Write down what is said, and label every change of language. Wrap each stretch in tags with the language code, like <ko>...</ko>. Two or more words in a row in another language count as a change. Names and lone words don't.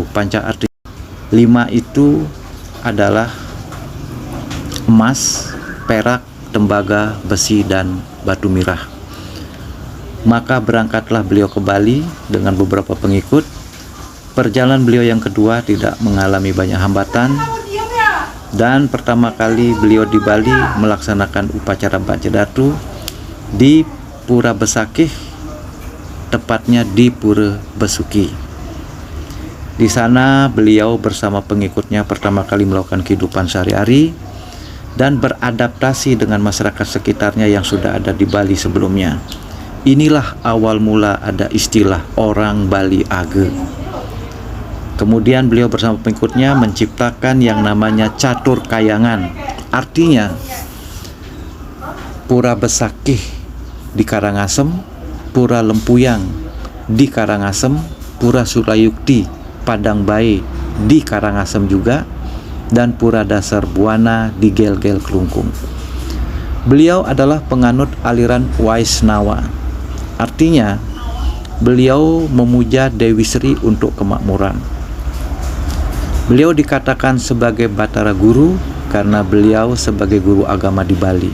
<id>Panca arti 5 itu adalah emas, perak, tembaga, besi, dan batu mirah. Maka berangkatlah beliau ke Bali dengan beberapa pengikut. Perjalanan beliau yang kedua tidak mengalami banyak hambatan, dan pertama kali beliau di Bali melaksanakan upacara pancadatu di Pura Besakih, tepatnya di Pura Besuki. Di sana beliau bersama pengikutnya pertama kali melakukan kehidupan sehari-hari dan beradaptasi dengan masyarakat sekitarnya yang sudah ada di Bali sebelumnya. Inilah awal mula ada istilah orang Bali Age. Kemudian beliau bersama pengikutnya menciptakan yang namanya catur kayangan. Artinya Pura Besakih di Karangasem, Pura Lempuyang di Karangasem, Pura Surayukti Padang Bae di Karangasem juga, dan Pura Dasar Buana di Gel-Gel Kelungkung. Beliau adalah penganut aliran Waisnawa. Artinya beliau memuja Dewi Sri untuk kemakmuran. Beliau dikatakan sebagai Batara Guru karena beliau sebagai guru agama di Bali.</id>